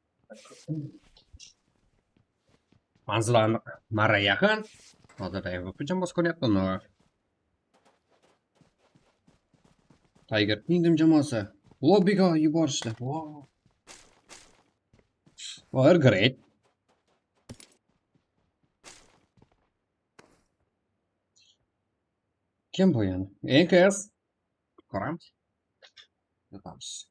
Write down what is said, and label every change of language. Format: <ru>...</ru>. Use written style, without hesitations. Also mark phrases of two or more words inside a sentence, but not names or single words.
<uz>Manzil aniq marra yaqin. Hozir AWP bos ko'ryapti uni. Tiger Kingdom jamoasi lobbiga yuborishdi.</uz> <en>Wow. Fire great.</en> <uz>Kim bu yani? EKS. Ko'ramiz. Yotamiz.</uz>